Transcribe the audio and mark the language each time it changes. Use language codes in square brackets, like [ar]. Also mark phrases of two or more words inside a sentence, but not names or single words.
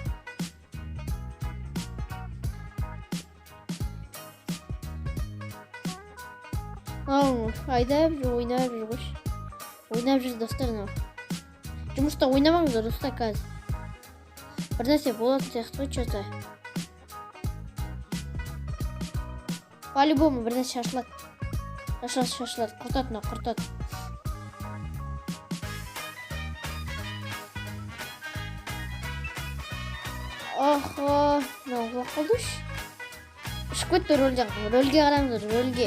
[kk] Айдап жүр, ойнап жүр қойшы. Ойнап жүр достар. Жұмыста ойнамаңыздар достар қазір. Бір нәрсе болады сияқты ғой что-то. По-любому бір нәрсе шашылады. Шашылады. Құртады. Охо, мынау құлап қалды үш. Ішіп кетті рөлге қараңыздар, рөлге.